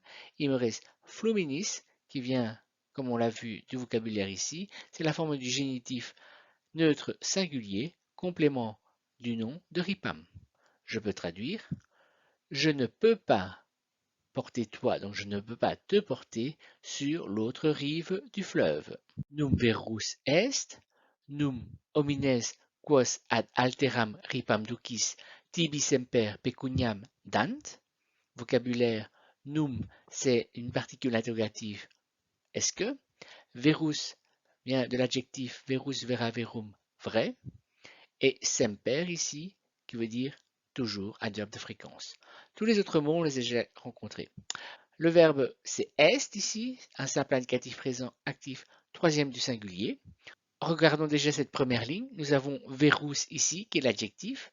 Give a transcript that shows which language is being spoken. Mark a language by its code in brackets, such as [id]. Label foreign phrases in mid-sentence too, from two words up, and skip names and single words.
[fr] Il me reste fluminis qui vient, comme on l'a vu, du vocabulaire ici. C'est la forme du génitif neutre singulier, complément du nom de ripam. Je peux traduire. Je ne peux pas porter toi, donc je ne peux pas te porter sur l'autre rive du fleuve. [la] Num verus est, num homines quos ad alteram ripam ducis tibi semper pecuniam dant. [fr] Vocabulaire, num, c'est une particule interrogative. Est-ce que? Verus vient de l'adjectif [la] verus vera verum, [fr] vrai. Et semper ici, qui veut dire toujours, adverbe de fréquence. Tous les autres mots, on les a déjà rencontrés. Le verbe, c'est est ici, un simple indicatif présent actif, troisième du singulier. Regardons déjà cette première ligne. Nous avons verus ici, qui est l'adjectif.